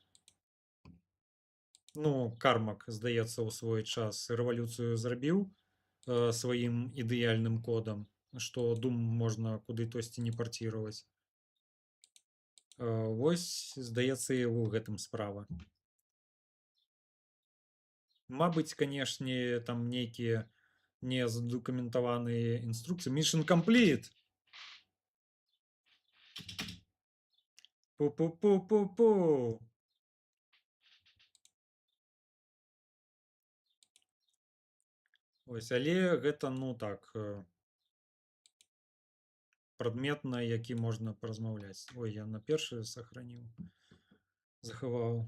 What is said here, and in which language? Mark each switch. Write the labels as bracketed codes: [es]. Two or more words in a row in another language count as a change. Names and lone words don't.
[be] Ну, Кармак, здаецца, у свой час рэвалюцыю зрабіў сваім ідэальным кодам, што Doom можна куды тосьці не парціраваць. Вось, здаецца, і ў гэтым справа. Мабыць, канешне, там нейкія не задакументаваныя інструкцыі. [en] Mission complete! Пу-пу-пу-пу-пу! [be] Ось, але гэта, ну так, прадмет, на які можна паразмаўляць. Ой, я на першы сохраніў. Захаваў.